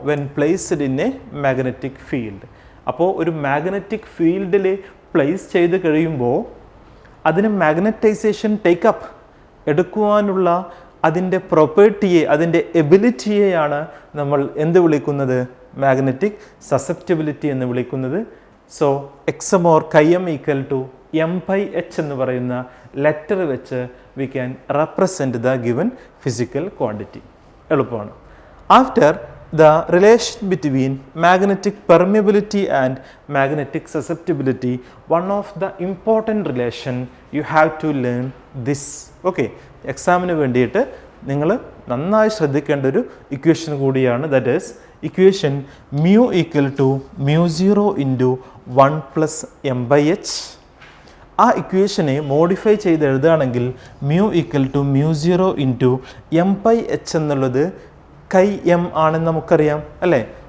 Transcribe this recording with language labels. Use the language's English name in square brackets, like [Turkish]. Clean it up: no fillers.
[English] When placed in a magnetic field. [Malayalam] അപ്പോൾ ഒരു magnetic ഫീൽഡിൽ പ്ലേസ് ചെയ്ത് കഴിയുമ്പോൾ അതിന് മാഗ്നറ്റൈസേഷൻ ടേക്കപ്പ് എടുക്കുവാനുള്ള അതിൻ്റെ പ്രോപ്പർട്ടിയെ, അതിൻ്റെ എബിലിറ്റിയെയാണ് നമ്മൾ എന്ത് വിളിക്കുന്നത്? മാഗ്നറ്റിക് സസെപ്റ്റബിലിറ്റി എന്ന് വിളിക്കുന്നത്. സോ എക്സ് എം ഓർ കൈ M equal to M by H എന്ന് പറയുന്ന ലെറ്റർ വെച്ച് [English] We can represent the given physical quantity. [Malayalam] എളുപ്പമാണ്. [English] After the relation between magnetic permeability and magnetic susceptibility, one of the important relation you have to learn this. [Malayalam] Okay, എക്സാമിന് വേണ്ടിയിട്ട് നിങ്ങൾ നന്നായി ശ്രദ്ധിക്കേണ്ട ഒരു ഇക്വേഷൻ കൂടിയാണ്. [English] That is equation mu equal to mu0 into 1 plus M by H. [Malayalam] ആ ഇക്വേഷനെ modify ചെയ്ത് എഴുതുകയാണെങ്കിൽ mu equal to mu0 into M by H എന്നുള്ളത് കൈ എം ആണെന്ന് നമുക്കറിയാം അല്ലേ?